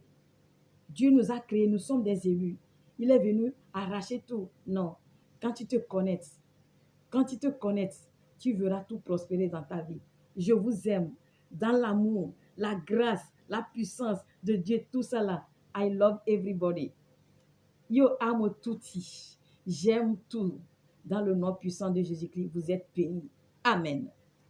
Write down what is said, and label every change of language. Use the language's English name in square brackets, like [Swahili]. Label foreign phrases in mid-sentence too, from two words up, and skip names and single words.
[French] Dieu nous a créés, nous sommes des élus. Il est venu arracher tout. Non. Quand tu te connectes, tu verras tout prospérer dans ta vie. Je vous aime dans l'amour, la grâce, la puissance de Dieu, tout ça là. [English] I love everybody. [Spanish] Yo amo tutti. [French] J'aime tout. Dans le nom puissant de Jésus-Christ, vous êtes bénis. Amen.